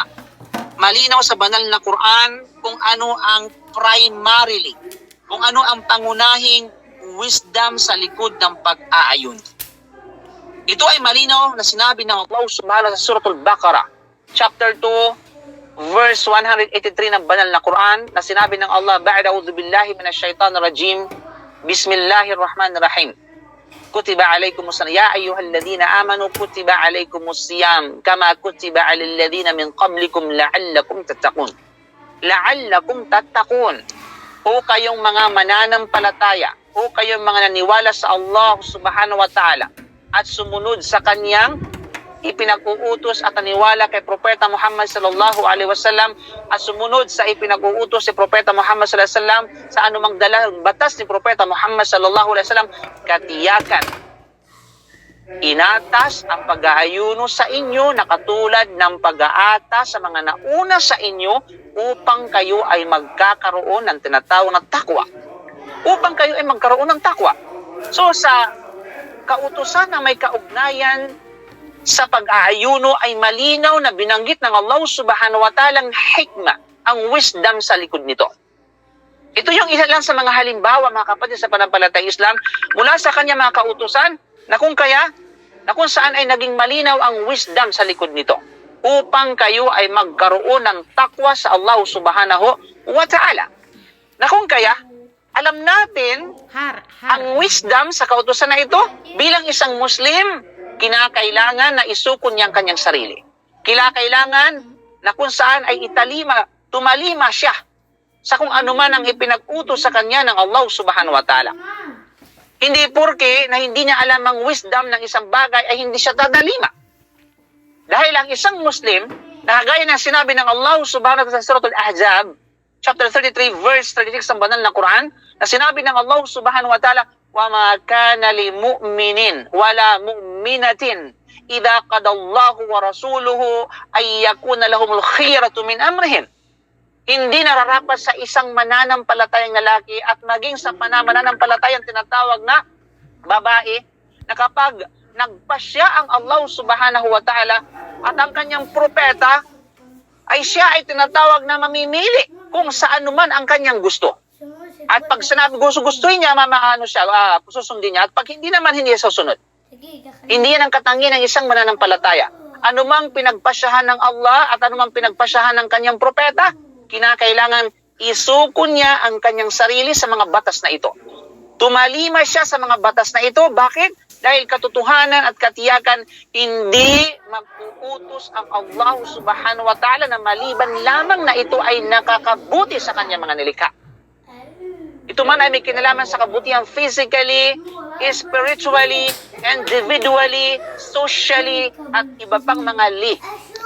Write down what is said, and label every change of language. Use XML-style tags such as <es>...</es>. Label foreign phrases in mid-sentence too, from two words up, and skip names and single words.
<tl>Malinaw sa banal na Quran kung ano ang primarily, kung ano ang pangunahing wisdom sa likod ng pag-aayon. Ito ay malinaw na sinabi ng</tl> <ar>الله سبحانه</ar> <tl>sa Surah Al-Baqarah, chapter 2, verse 183 ng banal na Quran, na sinabi ng Allah,</tl> <ar>"أعوذ بالله من الشيطان الرجيم، بسم الله الرحمن الرحيم. كتب عليكم الصيام، يا أيها الذين آمنوا كتب عليكم الصيام كما كتب على الذين من قبلكم لعلكم تتقون." لعلكم تتقون.</ar> <tl>O kayong mga mananampalataya, o kayong mga naniwala sa</tl> <ar>الله سبحانه وتعالى</ar> <tl>at sumunod sa kanyang ipinag-uutos at naniwala kay Propeta Muhammad</tl> <ar>صلى الله عليه وسلم</ar> <tl>at sumunod sa ipinag-uutos si Propeta Muhammad</tl> <ar>صلى الله عليه وسلم</ar> <tl>sa anumang dalang batas ni Propeta Muhammad</tl> <ar>صلى الله عليه وسلم,</ar> <tl>katiyakan Inatas ang pag-aayuno sa inyo na katulad ng pag-aata sa mga nauna sa inyo upang kayo ay magkakaroon ng tinatawag na takwa. Upang kayo ay magkaroon ng takwa. So sa kautusan na may kaugnayan sa pag-aayuno ay malinaw na binanggit ng</tl> <ar>الله سبحانه وتعالى</ar> <tl>ang hikmah, ang wisdom sa likod nito. Ito yung isa lang sa mga halimbawa, mga kapatid, sa pananampalatayang Islam mula sa kanya mga kautusan na kung saan ay naging malinaw ang wisdom sa likod nito upang kayo ay magkaroon ng takwa sa</tl> <ar>الله سبحانه وتعالى.</ar> <tl>Na kung kaya, alam natin ang wisdom sa kautusan na ito bilang isang Muslim, kinakailangan na isukon niya ang kanyang sarili. Kinakailangan na kung saan ay tumalima siya sa kung ano man ang ipinag-utos sa kanya ng</tl> <ar>الله سبحانه وتعالى.</ar> <tl>Hindi porke na hindi niya alam ang wisdom ng isang bagay ay hindi siya dadalima. Dahil ang isang Muslim, nakagaya ng sinabi ng</tl> <ar>الله سبحانه وتعالى</ar> <tl>sa Surah Al-Ahzab, chapter 33, verse 36 ng banal na Quran, na sinabi ng</tl> <ar>الله سبحانه وتعالى, وَمَا كَانَ لِمُؤْمِنٍ وَلَا مُؤْمِنَةٍ إِذَا قَضَى اللَّهُ وَرَسُولُهُ أَن يَكُونَ لَهُمُ الْخِيَرَةُ مِنْ أَمْرِهِمْ.</ar> <tl>Hindi nararapat sa isang mananampalatayang lalaki at maging sa mananampalatayang tinatawag na babae na kapag nagpasya ang</tl> <ar>الله سبحانه وتعالى</ar> <tl>at ang kanyang propeta ay siya ay tinatawag na mamimili kung saan man ang kanyang gusto. At pag sinabi gusto-gustuhin niya, susundin niya. At pag hindi naman, hindi siya susunod. Hindi yan ang katangian ng isang mananampalataya. Anumang pinagpasyahan ng Allah at anumang pinagpasyahan ng kanyang propeta, kinakailangan isukon niya ang kanyang sarili sa mga batas na ito. Tumalima siya sa mga batas na ito. Bakit? Dahil katotohanan at katiyakan, hindi mag-uutos ang</tl> <ar>الله سبحانه وتعالى</ar> <tl>na maliban lamang na ito ay nakakabuti sa kanyang mga nilikha. Ito man ay may kinalaman sa kabutihan</tl> <en>physically, spiritually, individually, socially,</en> <tl>at iba pang mga</tl>